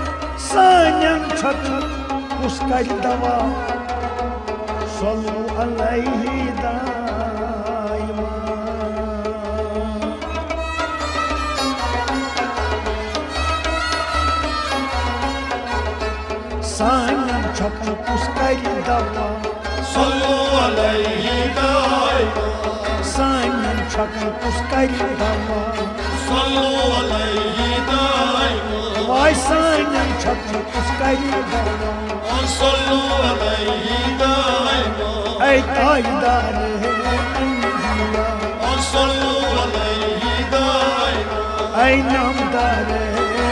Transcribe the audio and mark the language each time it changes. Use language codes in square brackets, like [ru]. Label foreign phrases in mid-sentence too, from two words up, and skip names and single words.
[ks] کُس کرِ دوا [ar] صلو علیہ دائما [ks] سانٮ۪ن چھۄکن کُس کرِ دوا [ar] صلو علیہ دائما [ks] سانٮ۪ن چھۄکن کُس کرِ دوا [ar] صلوا عليه دائما [ks] وای سانٮ۪ن چھکُس کَرِ [ar] صلوا عليه دائما [ks] اے تاجدار [ar] صلوا عليه دائما [ks] اے نامدار